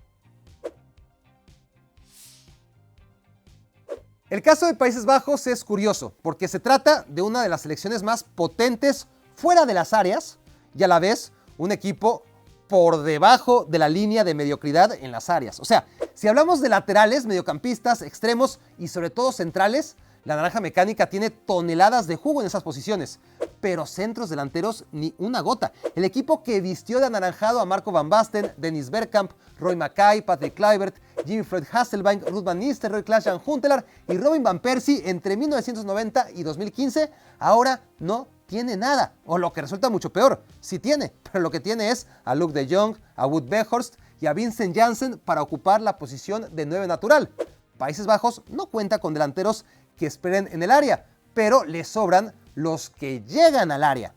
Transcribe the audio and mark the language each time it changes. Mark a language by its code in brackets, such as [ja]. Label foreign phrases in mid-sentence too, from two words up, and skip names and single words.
[es] El caso de Países Bajos es curioso, porque se trata de una de las selecciones más potentes fuera de las áreas y a la vez un equipo por debajo de la línea de mediocridad en las áreas. O sea, si hablamos de laterales, mediocampistas, extremos y sobre todo centrales, la naranja mecánica tiene toneladas de jugo en esas posiciones, pero centros delanteros ni una gota. El equipo que vistió de anaranjado a Marco van Basten, Dennis Bergkamp, Roy Mackay, Patrick Kluivert, Jimmy Floyd Hasselbaink, Ruud van Nistelrooy, Klaas-Jan Huntelaar y Robin van Persie entre 1990 y 2015, ahora no tiene nada, o lo que resulta mucho peor, sí tiene, pero lo que tiene es a Luuk de Jong, a Wout Weghorst y a Vincent Janssen para ocupar la posición de 9 natural. Países Bajos no cuenta con delanteros que esperen en el área, pero le sobran los que llegan al área.